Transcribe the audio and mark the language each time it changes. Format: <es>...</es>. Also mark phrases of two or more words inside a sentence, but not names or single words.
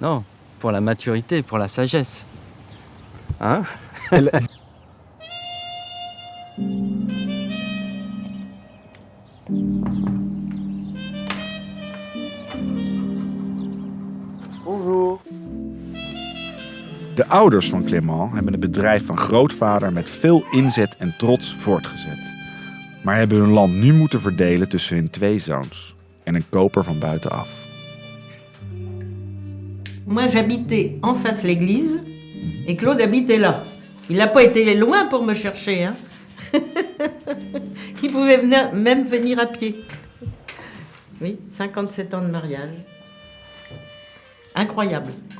<fr>Non, pour la maturité, pour la sagesse. Hein? Bonjour.</fr> <nl>De ouders van Clément hebben het bedrijf van grootvader met veel inzet en trots voortgezet. Maar hebben hun land nu moeten verdelen tussen hun 2 zoons en een koper van buitenaf.</nl> <fr>Moi, j'habitais en face l'église et Claude habitait là. Il n'a pas été loin pour me chercher. Hein. Il pouvait même venir à pied. Oui, 57 ans de mariage. Incroyable.</fr>